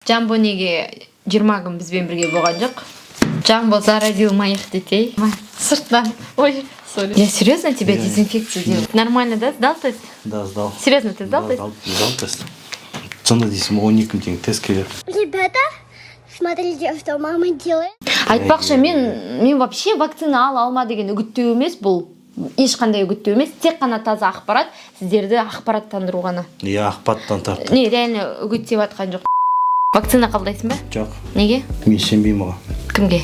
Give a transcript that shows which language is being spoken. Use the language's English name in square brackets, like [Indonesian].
[Kazakh] Жамбо неге 20 күн бізбен бірге болған жоқ? [Russian] Жамбо заразил моих детей. [Kazakh] Сырттан. [Russian] Ой, сори. Я серьезно тебя дезинфекцию делаю? Нормально, да? Сдал тест? Да, сдал. Серьезно, ты сдал тест? Сдал тест. [Kazakh] Сонда дейсің, 12 күн тең тест керек. [Russian] Ребята, смотрите, что мама делает. [Kazakh] Айтпақшы, мен вообще вакцина алма деген үгіттеу емес бұл. Ешқандай үгіттеу емес, тек қана таза ақпарат, сіздерді ақпараттандыру ғана. Иә, ақпараттан тарт. Не, реально үгіттеп атқан жоқ. Вакцина қабылдайсың ба? Жоқ. Неге? Мен сенбеймін оған. Кімге?